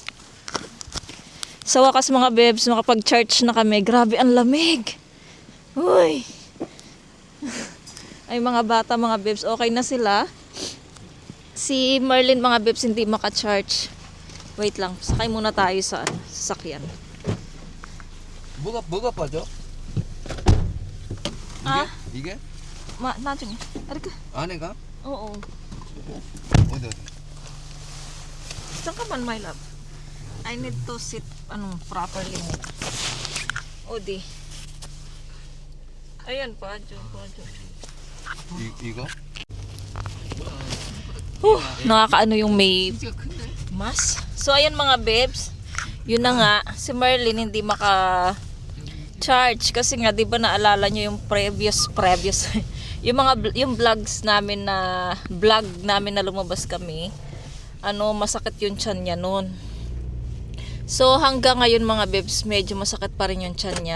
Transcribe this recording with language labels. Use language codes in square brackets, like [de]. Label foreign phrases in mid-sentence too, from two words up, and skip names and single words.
[tl] Sa wakas mga bebs, makapag-church na kami. Grabe ang lamig. Uy. Ay mga bata mga bebs, okay na sila. Si Merlin mga bebs hindi maka-charge. Wait lang, sakay muna tayo sa sasakyan. [ko] 뭐가 빠져? 아. 이게? 나중에. 알까? 안에가? [tl] Oo. [ko] 어디? [en] 잠깐만 my love. I need to sit properly. [ko] Odi. [tl] Ayan pa, Jo. [ko] 이거? [tl] Nakakaano yung may [ko] 진짜 큰데? [tl] mas. So ayan mga bebs, yun na nga, si Merlin hindi maka-charge kasi nga 'di ba naalala niyo yung previous yung vlog namin na lumabas kami. Masakit yung tiyan niya noon. So hanggang ngayon mga bebs, medyo masakit pa rin yung tiyan niya.